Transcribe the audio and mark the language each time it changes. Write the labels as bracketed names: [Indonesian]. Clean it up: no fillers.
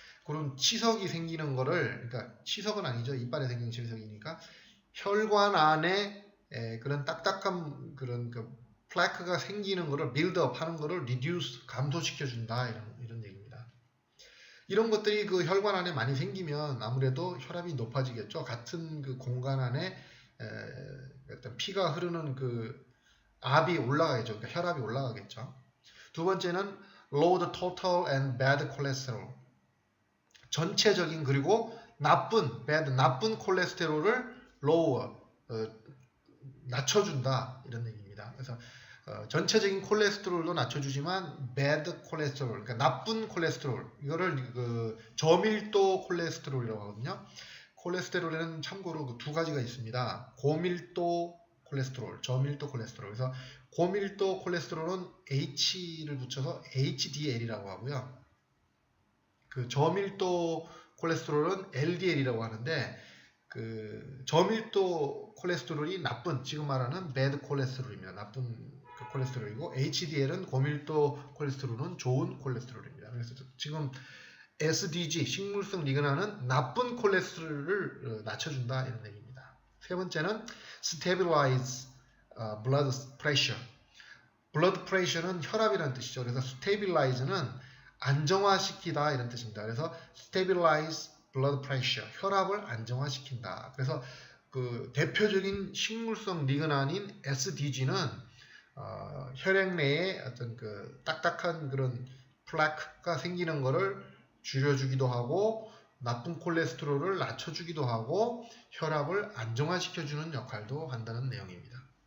[Korean] 그런 치석이 생기는 거를, 그러니까 치석은 아니죠. 이빨에 생기는 치석이니까 혈관 안에 그런 딱딱한 그런 플래크가 생기는 거를 buildup 하는 거를 reduce, 감소시켜 준다 이런 얘기입니다. 이런 것들이 그 혈관 안에 많이 생기면 아무래도 혈압이 높아지겠죠. 같은 그 공간 안에 어떤 피가 흐르는 그 압이 올라가겠죠. 그러니까 혈압이 올라가겠죠. 두 번째는 [English] low the total and bad cholesterol. [Korean] 전체적인 그리고 나쁜 콜레스테롤을 lower, 낮춰준다 이런 얘기입니다. 그래서 전체적인 콜레스테롤도 낮춰주지만 bad cholesterol, 그러니까 나쁜 콜레스테롤, 이거를 그 저밀도 콜레스테롤이라고 하거든요. 콜레스테롤에는 참고로 두 가지가 있습니다. 고밀도 콜레스테롤, 저밀도 콜레스테롤. 그래서 고밀도 콜레스테롤은 H를 붙여서 HDL이라고 하고요. 그 저밀도 콜레스테롤은 LDL이라고 하는데, 그 저밀도 콜레스테롤이 나쁜, 지금 말하는 bad 콜레스테롤입니다. 나쁜 그 콜레스테롤이고, HDL은 고밀도 콜레스테롤은 좋은 콜레스테롤입니다. 그래서 지금 SDG, 식물성 리그난은 나쁜 콜레스테롤을 낮춰준다 이런 얘기입니다. 세 번째는 [English] stabilize blood pressure. [Korean] blood pressure는 혈압이라는 뜻이죠. 그래서 stabilize는 안정화시키다 이런 뜻입니다. 그래서 stabilize blood pressure, 혈압을 안정화시킨다. 그래서 그 대표적인 식물성 리그난인 SDG는 혈액 내에 어떤 그 딱딱한 그런 플래크가 생기는 거를 줄여주기도 하고, 나쁜 콜레스테롤을 낮춰주기도 하고, 혈압을 안정화시켜주는 역할도 한다는 내용입니다.